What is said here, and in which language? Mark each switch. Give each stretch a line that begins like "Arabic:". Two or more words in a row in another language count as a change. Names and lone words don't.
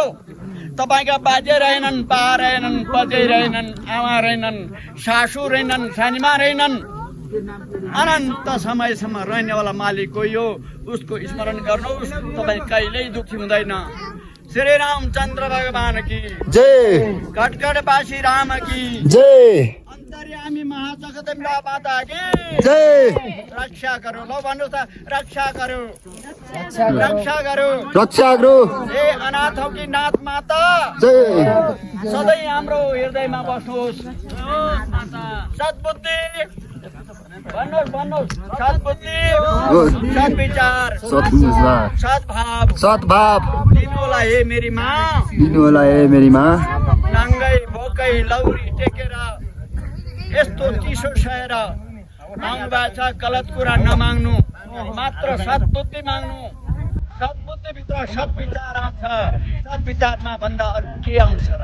Nepali: तपाईँका बाजे रहेनन्, बा रहेनन्, बजै रहेनन्, आमा रहेनन्, सासू रहेनन्, सानीमा रहेनन्। अनन्त समयसम्म रहनेवाला मालिक कोही हो, उसको स्मरण गर्नुहोस्, तपाईँ कहिल्यै दुःखी हुँदैन।
Hindi: श्री रामचन्द्र भगवान की जय कटकटवासी राम की जय अन्तर्यामी महाजगदम्बा माता की जय। रक्षा करो।
Nepali: लो भन्नुहोस् त,
Hindi: रक्षा करो, रक्षा करो। रक्षा गृह हे अनाथौ की नाथ माता, जय।
Nepali: सधैँ हाम्रो हृदयमा बस्नुहोस्। सद्बुद्धि भन्नुहोस्, भन्नुहोस्, सद्बुद्धि, सद्विचार, सद्भाव, सद्भाव दिनु होला हे मेरी माँ। दिनु होला हे मेरी माँ। नाङ्गै भोकै लौरी टेकेर यस्तो चिसो सहेर आउनु भएको छ। गलत कुरा नमाग्नु, मात्र सद्बुद्धि माग्नु। सद्बुद्धिभित्र सद्विचार आउँछ, सद्विचारमा भन्दा अरू के आउँछ र?